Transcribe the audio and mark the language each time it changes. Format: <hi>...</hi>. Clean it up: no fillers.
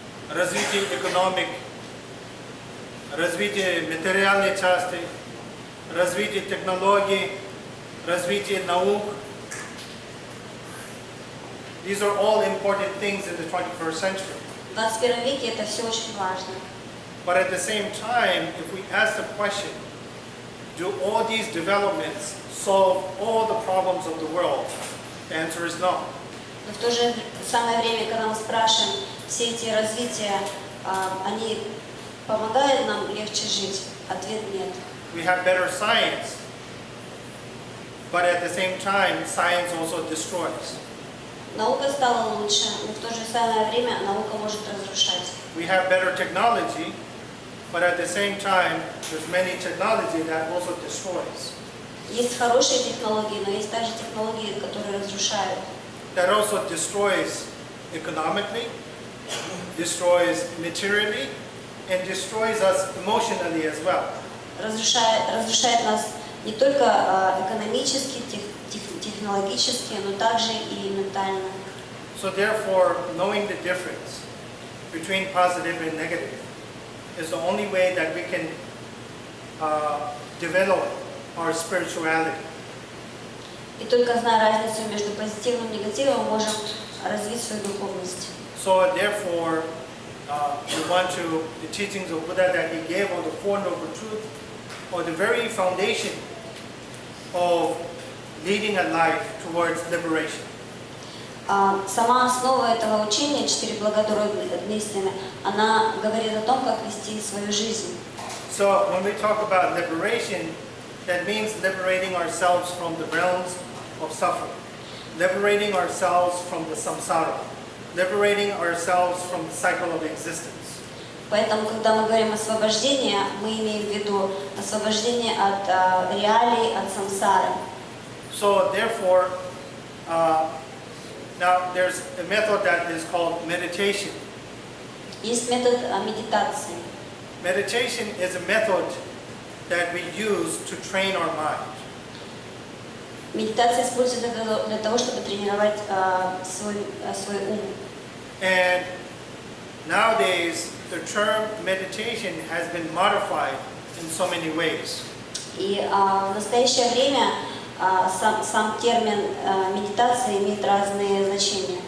<ru>Развитие экономик, развитие материальной части, развитие технологий, развитие наук.</ru> <en>These are all important things in the 21st century.</en> <ru>В 21 веке это все очень важно.</ru> <en>But at the same time, if we ask the question, do all these developments solve all the problems of the world? The answer is no.</en> <ru>Но в то же самое время, когда мы спрашиваем, все эти развития, они помогают нам легче жить? Ответ нет.</ru> <en>We have better science, but at the same time, science also destroys.</en> <ru>Наука стала лучше, но в то же самое время наука может разрушать.</ru> <en>We have better technology, but at the same time, there's many technology that also destroys.</en> <ru>Есть хорошие технологии, но есть также технологии, которые разрушают.</ru> <en>That also destroys economically, destroys materially, and destroys us emotionally as well.</en> <ru>Разрушает нас не только экономически, технологически, но также и ментально.</ru> <en>So therefore, knowing the difference between positive and negative is the only way that we can develop our spirituality.</en> <ru>И только зная разницу между позитивным и негативным, мы можем развить свою духовность.</ru> <en>So therefore, we want to, the teachings of Buddha that he gave on the Four Noble Truths, or the very foundation of leading a life towards liberation.</en> <ru>Сама основа этого учения, 4 благородные истины, она говорит о том, как вести свою жизнь.</ru> <en>So when we talk about liberation, that means liberating ourselves from the realms of suffering, liberating ourselves from the samsara, liberating ourselves from the cycle of existence.</en> <ru>Поэтому, когда мы говорим освобождение, мы имеем в виду освобождение от реалий, от самсары.</ru> <en>So therefore, now there's a method that is called meditation.</en> <ru>Есть метод медитации.</ru> <en>Meditation is a method that we use to train our mind.</en> <ru>Медитация используется для того, чтобы тренировать свой ум.</ru> <en>And nowadays, the term meditation has been modified in so many ways.</en> <ru>И в настоящее время сам термин медитация имеет разные значения,</ru>